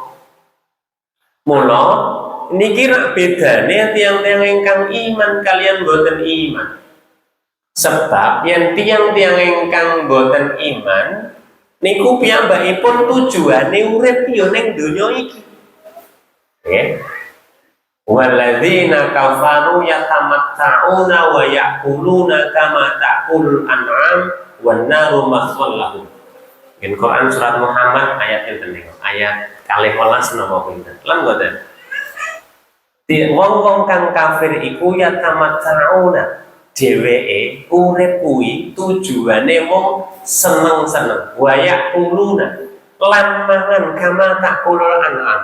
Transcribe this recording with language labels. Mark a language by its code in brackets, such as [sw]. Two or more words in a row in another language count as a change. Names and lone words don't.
[jv] Mula niki rak bedane tiyang-tiyang ingkang iman kalian boten iman. Sebab yen tiyang-tiyang ingkang boten iman niku piyambakipun tujuane urip ya ning donya iki. Nggih. [ar] والذين كفروا يتمتعون ويأكلون كما تأكل الأنعام والنار مثوى لهم. [jv] In Quran surat Muhammad ayat enten niku, ayat 12 napa pinten. Lan mboten. Wong-wong kang kafir iku yatamatta'una, dheweke urip kuwi tujuane wong seneng-seneng. [ar] ويأكلون [jv] lan mangan [ar] كما تأكل الأنعام.